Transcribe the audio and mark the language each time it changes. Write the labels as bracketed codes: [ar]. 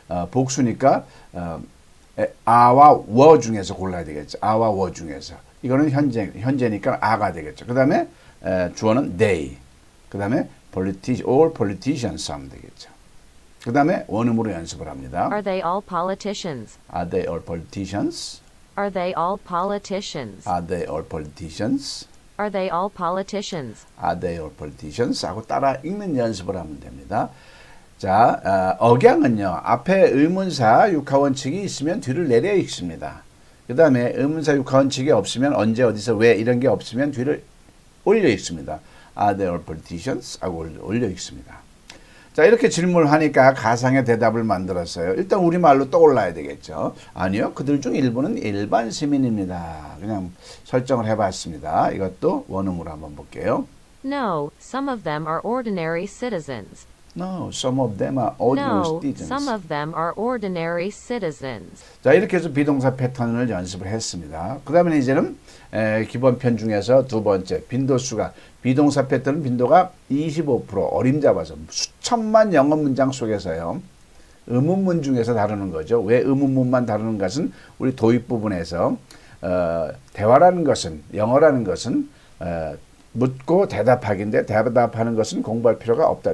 [ko] 복수니까 아와 워 중에서 골라야 되겠죠. 아와 워 중에서. 이거는 현재니까 아가 되겠죠. 그 다음에 주어는 they. 그 다음에 [en] all politicians [ko] 하면 되겠죠. 그 다음에 원음으로 연습을 합니다. [en] Are they all politicians? Are they all politicians? Are they all politicians? Are they all politicians? Are they all politicians? Are they all politicians? [ko] 하고 따라 읽는 연습을 하면 됩니다. 자, 억양은요. 앞에 의문사 육하원칙이 있으면 뒤를 내려 읽습니다. 그 다음에 의문사 육하원칙이 없으면 언제 어디서 왜 이런 게 없으면 뒤를 올려 읽습니다. [en] Are they all politicians? [ko] 하고 올려 읽습니다. 자, 이렇게 질문을 하니까 가상의 대답을 만들었어요. 일단 우리말로 떠올라야 되겠죠. 아니요. 그들 중 일부는 일반 시민입니다. 그냥 설정을 해봤습니다. 이것도 원음으로 한번 볼게요. [en] No, some of them are ordinary citizens. No, some of them are ordinary No, citizens. some of them are ordinary citizens. [ko] 자, 이렇게 해서 비동사 패턴을 연습을 했습니다. 그 다음에 이제는 기본 편 중에서 두 번째 빈도수가 비동사 패턴은 빈도가 25% 어림잡아서 수천만 영어 문장 속에서요. 의문문 중에서 다루는 거죠. 왜 의문문만 다루는 것은 우리 도입 부분에서 대화라는 것은 영어라는 것은 묻고 대답하기인데 대답하는 것은 공부할 필요가 없다.